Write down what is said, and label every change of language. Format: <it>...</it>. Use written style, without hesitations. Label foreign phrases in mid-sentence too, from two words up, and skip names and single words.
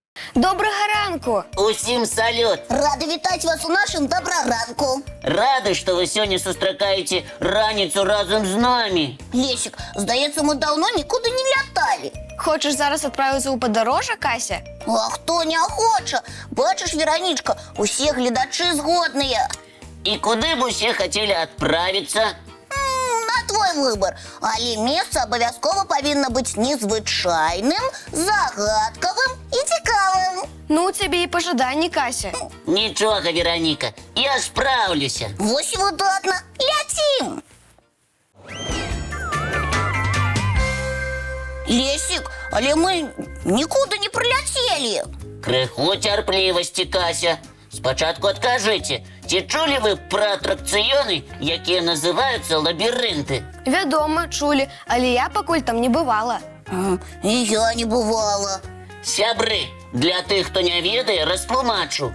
<uk>Доброго ранку! Усім салют! Рада вітати вас у нашому доброранку.</uk> <be>Рады, што вы сёння сустракаеце раніцу разом з намі.</be> <uk>Лесик, здається, ми давно нікуди не лятали. Хочеш зараз відправитися у подорожжя, Кася? А хто не хоче? Бачиш, Вероничка, усі глядачі згодні.</uk> <be>І куди б усе хотіли адправіцца?</be> <uk>На твой вибір. Але місце обов'язково повинно бути незвичайним, загадковим і цікавим. Ну, у тебе і пожадання, Кася. Нічого, Вероніка, я справлюся. Ось і видатно. Летим! Лесик, але ми нікуди не прилетіли.</uk> <be>Криху цярплівасці, Кася. Спачатку адкажыце, ці чулі вы пра атракцыёны, якія называюцца лабірынты? Вядома, чулі, але я пакуль там не бывала.</be> <uk>І я не бувала.</uk> <be>Сябры, для тых, хто не ведае, растлумачу.</be>